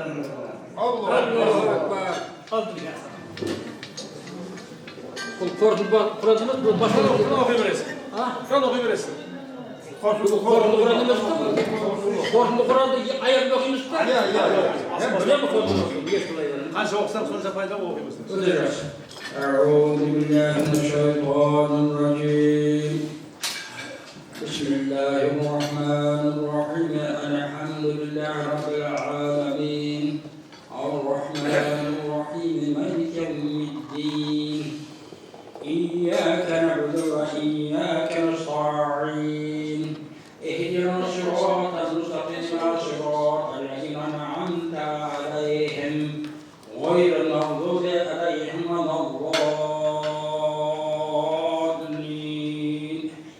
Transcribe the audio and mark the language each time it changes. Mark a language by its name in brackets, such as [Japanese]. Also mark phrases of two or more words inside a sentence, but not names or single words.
[Kazakh] Құранды оқи бересің. Құран оқи бересің. Қорытынды Құран емес қой. Қорытынды Құранды аяғында оқимыз ба? Қанша оқысаң сонша пайда оқимыз. [Arabic] أعوذ بالله من الشيطان الرجيم. بسم الله الرحمن الرحيم. الحمد لله رب العالمين الرحمن الرحيم مالك يوم الدين إياك نعبد وإياك نستعين اهدنا الصراط المستقيم صراط الذين أنعمت عليهم غير المغضوب عليهم ولا الضالين.